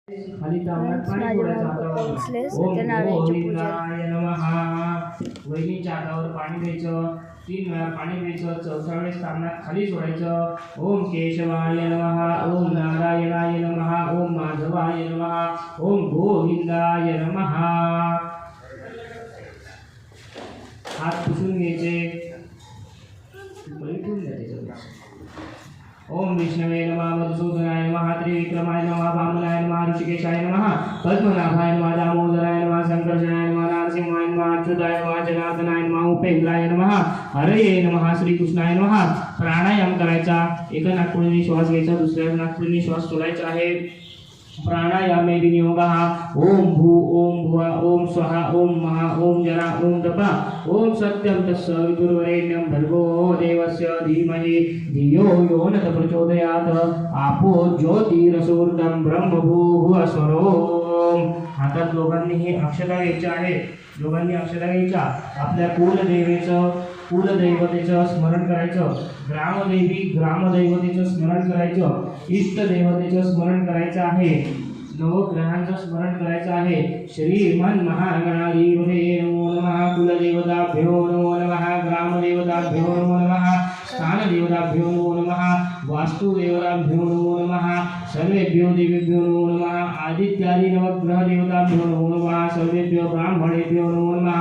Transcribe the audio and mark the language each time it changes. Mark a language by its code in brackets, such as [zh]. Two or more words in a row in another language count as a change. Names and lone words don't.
[mr] खाली तांब्यात पाणी सोडायचं हातावर. [sa] ओम गोविंदाय नमः. [mr] वहिनीच्या हातावर पाणी द्यायचं, 3 वेळा पाणी द्यायचं, 4थ्या वेळेस तांब्यात खाली सोडायचं. [sa] ओम केशवाय नमः. ओम नारायणाय नमः. ओम माधवाय नमः. ओम गोविंदाय नमः. [mr] हात पुसून घ्यायचे. [sa] ओम विष्णवे नमः. मधुसूदनाय नमः. त्रिविक्रमाय नमः. वामनाय नमः. ऋषिकेशाय नमः. पद्मनाभाय नमः. दामोदराय नमः. संकर्षणाय नमः. नरसिंहाय नमः. अच्युताय नमः. जनार्दनाय नमः. उपेंद्राय नमः. हरये नमः. श्रीकृष्णाय नमः. [mr] प्राणायाम करायचा. एका नाकपुडीने श्वास घ्यायचा, दुसऱ्या नाकपुडीने श्वास सोडायचा आहे. [sa] प्राणायामे विनियोगः. ओम भू ओम भुव ओम स्वहा ओम महा ओम जरा ओम तपा ओम सत्यं तत्सवितुर्वरेण्यं भर्गो देवस्य धीमहि धियो यो न प्रचोदयात्. आपो ज्योतिरसोर्धं ब्रह्मभूः स्वरो. [mr] हातात लोकांनी हे अक्षता घ्यायच्या आहे. लोकांनी अक्षता घ्यायच्या. आपल्या कुलदैवतेचं स्मरण करायचं. ग्रामदैवतेचं स्मरण करायचं. इष्टदेवतेचं स्मरण करायचं आहे. नवग्रहांचं स्मरण करायचं आहे. [sa] श्रीमन महागणाधिपते नमो नमः. कुलदेवताभ्यो नमो नमः. ग्रामदेवताभ्यो नमो नमः. स्थानदेवताभ्यो नमो नमः. वास्तुदेवताभ्यो नमो नमः. सर्वेभ्यो देवेभ्यो नमो नमः. आदित्यादि नवग्रह देवताभ्यो नमो नमः. सर्वेभ्यो ब्राह्मणेभ्यो नमो नमः.